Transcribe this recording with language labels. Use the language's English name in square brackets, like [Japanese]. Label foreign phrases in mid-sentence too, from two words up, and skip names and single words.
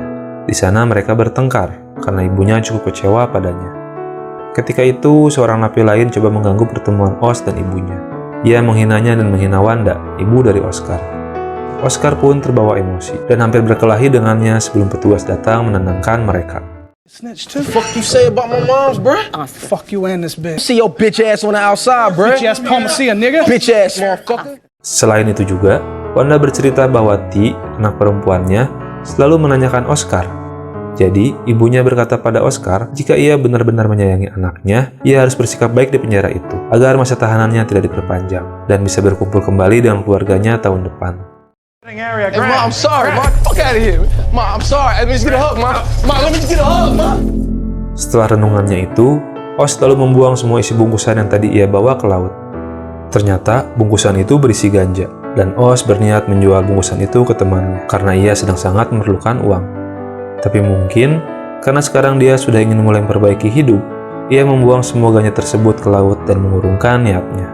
[Indonesian] Di sana mereka bertengkar karena ibunya cukup kecewa padanya. Ketika itu, seorang napi lain coba mengganggu pertemuan Os dan ibunya. Ia menghinanya dan menghina Wanda, ibu dari Oscar. Oscar pun terbawa emosi dan hampir berkelahi dengannya sebelum petugas datang menenangkan mereka. [English] Snitch too. Fuck you say about my moms, bruh? Fuck you and this bitch. See your bitch ass on the outside, bruh. Bitch ass Palmacia, nigga. Bitch ass motherfucker. [Indonesian] Selain itu juga, Wanda bercerita bahwa T, anak perempuannya, selalu menanyakan Oscar. Jadi, ibunya berkata pada Oscar, jika ia benar-benar menyayangi anaknya, ia harus bersikap baik di penjara itu, agar masa tahanannya tidak diperpanjang, dan bisa berkumpul kembali dengan keluarganya tahun depan. [English] Hey, Ma, I'm sorry, Ma. Fuck out of here. Ma, I'm sorry. Let me just get a hug, Ma. Ma, let me just get a hug, Ma. [Indonesian] Setelah renungannya itu, Os lalu membuang semua isi bungkusan yang tadi ia bawa ke laut. Ternyata, bungkusan itu berisi ganja, dan Os berniat menjual bungkusan itu ke temannya, karena ia sedang sangat memerlukan uang. Tapi mungkin, karena sekarang dia sudah ingin mulai memperbaiki hidup, ia membuang semua ganja tersebut ke laut dan mengurungkan niatnya.